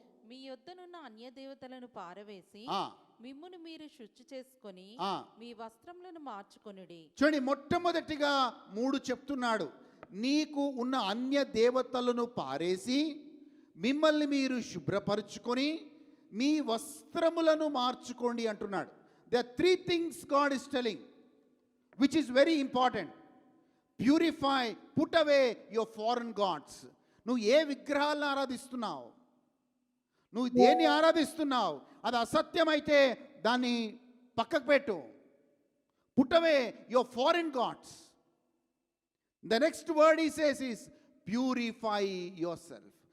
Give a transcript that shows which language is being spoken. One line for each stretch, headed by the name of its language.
Telugu: మీ యొద్దనున్న అన్య దేవతలను పారవేసి మిమ్మును మీరు శుద్ధి చేసుకొని మీ వస్త్రములను మార్చుకొనుడి. చూడండి, మొట్టమొదటిగా 3 చెప్తున్నాడు. నీకు ఉన్న అన్య దేవతలను పారేసి మిమ్మల్ని మీరు శుభ్రపరుచుకొని మీ వస్త్రములను మార్చుకోండి అంటున్నాడు.
English: There are 3 things God is telling, which is very important. Purify, put away your foreign gods.
Telugu: నువ్వు ఏ విగ్రహాలను ఆరాధిస్తున్నావు, నువ్వు దేన్ని ఆరాధిస్తున్నావు, అది అసత్యమైతే దాన్ని పక్కకు పెట్టు.
English: Put away your foreign gods. The next word he says is purify yourself.